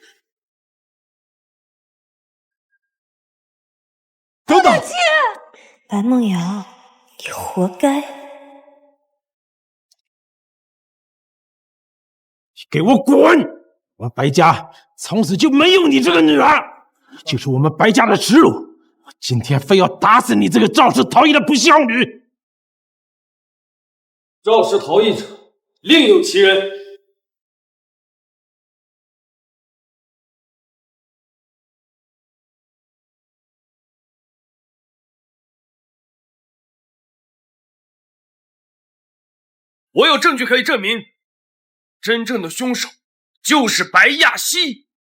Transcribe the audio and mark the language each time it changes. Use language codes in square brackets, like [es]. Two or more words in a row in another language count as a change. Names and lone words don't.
[zh] 等等，白夢瑤，你活該！你給我滾！我們白家從此就沒有你這個女兒，就是我們白家的恥辱。我今天非要打死你這個肇事逃逸的不孝女！肇事逃逸者，另有其人。我有證據可以證明，真正的兇手就是白亞希。